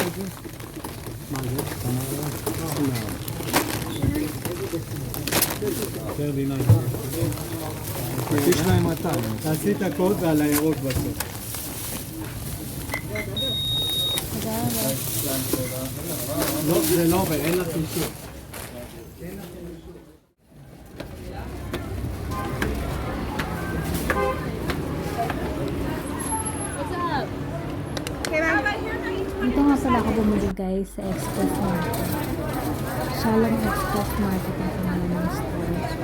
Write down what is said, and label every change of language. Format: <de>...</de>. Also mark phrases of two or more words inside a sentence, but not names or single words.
<he>מה זה? יותר דינה. יש להם 200. תעשי את הקוד ועל הירוק בסוף. לא, זה לא עובד, אין לך אישור.</he> <tl>Dito nga pala ako bumili guys sa Express Market. Shalom Express Market ang pangalan ng store.</tl>